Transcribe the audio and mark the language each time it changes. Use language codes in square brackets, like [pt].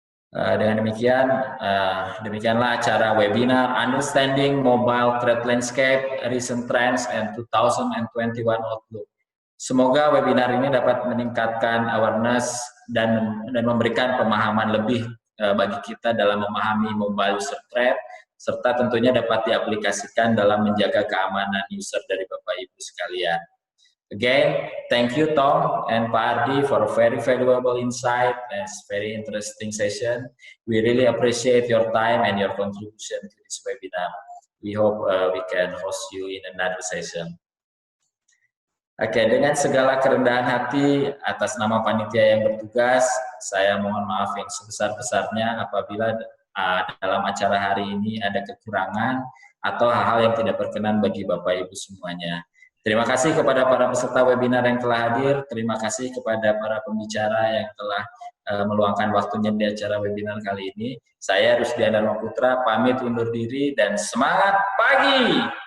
[id] Dengan demikian, demikianlah acara webinar Understanding Mobile Threat Landscape, Recent Trends and 2021 Outlook. Semoga webinar ini dapat meningkatkan awareness dan memberikan pemahaman lebih bagi kita dalam memahami mobile user threat, serta tentunya dapat diaplikasikan dalam menjaga keamanan user dari Bapak Ibu sekalian. [en] Again, thank you Tom and Pak Ardi for a very valuable insight and very interesting session. We really appreciate your time and your contribution to this webinar. We hope we can host you in another session. [id] Oke, dengan segala kerendahan hati atas nama panitia yang bertugas, saya mohon maaf yang sebesar-besarnya apabila dalam acara hari ini ada kekurangan atau hal-hal yang tidak berkenan bagi Bapak Ibu semuanya. Terima kasih kepada para peserta webinar yang telah hadir. Terima kasih kepada para pembicara yang telah meluangkan waktunya di acara webinar kali ini. Saya Rusdian Dharma Putra, pamit undur diri dan semangat pagi!